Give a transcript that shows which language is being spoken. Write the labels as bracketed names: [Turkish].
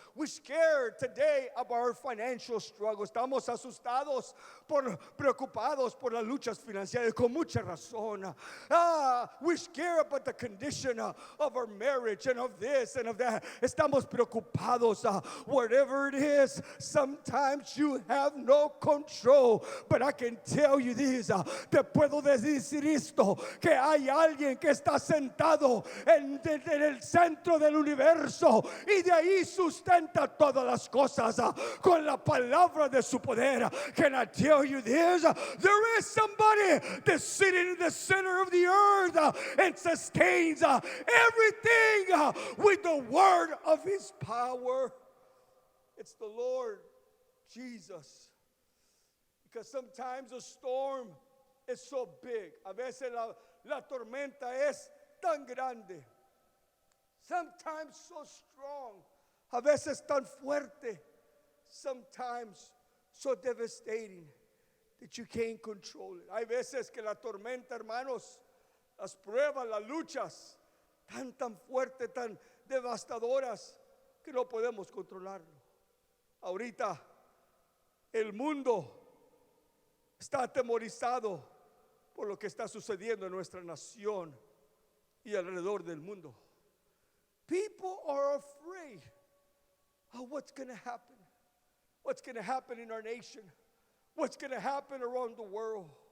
[English] We're scared today about our financial struggles. [Spanish] Estamos asustados, preocupados por las luchas financieras, con mucha razón. [English] We're scared about the condition of our marriage and of this and of that. [Spanish] Estamos preocupados. [English] Whatever it is, sometimes you have no control. But I can tell you this, [Spanish] te puedo decir esto, que hay alguien que está sentado en el centro del universo y de ahí sustenta todas las cosas con la palabra de su poder. [English] Can I tell you this? There is somebody that's sitting in the center of the earth and sustains everything with the word of his power. It's the Lord Jesus. Because sometimes a storm is so big. [Spanish] A veces la tormenta es tan grande. [English] Sometimes so strong. [Spanish] A veces tan fuerte. [English] Sometimes so devastating that you can't control it. [Spanish] Hay veces que la tormenta, hermanos, las pruebas, las luchas, tan fuertes, tan devastadoras, que no podemos controlarlo. Ahorita el mundo está atemorizado por lo que está sucediendo en nuestra nación y alrededor del mundo. [English] People are afraid of what's going to happen. What's going to happen in our nation. What's going to happen around the world.